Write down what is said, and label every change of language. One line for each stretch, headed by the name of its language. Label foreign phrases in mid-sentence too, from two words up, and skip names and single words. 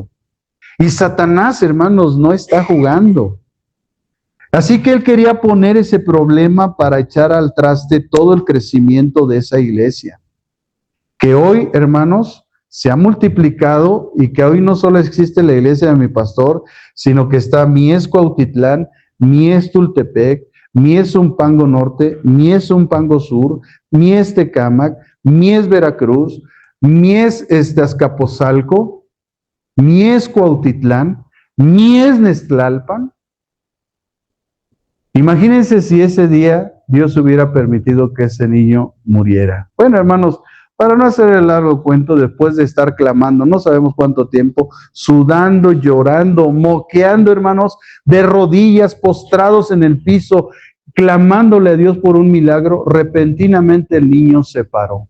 Spanish: Y Satanás, hermanos, no está jugando. Así que él quería poner ese problema para echar al traste todo el crecimiento de esa iglesia, que hoy, hermanos, se ha multiplicado y que hoy no solo existe la iglesia de mi pastor, sino que está Mies Cuautitlán, Mies Tultepec, Mies Zumpango Norte, Mies Zumpango Sur, Mies Tecámac, Mies Veracruz, Mies Azcapotzalco, Mies Cuautitlán, Mies Nextlalpan. Imagínense si ese día Dios hubiera permitido que ese niño muriera. Bueno, hermanos, para no hacer el largo cuento, después de estar clamando, no sabemos cuánto tiempo, sudando, llorando, moqueando, hermanos, de rodillas, postrados en el piso, clamándole a Dios por un milagro, repentinamente el niño se paró.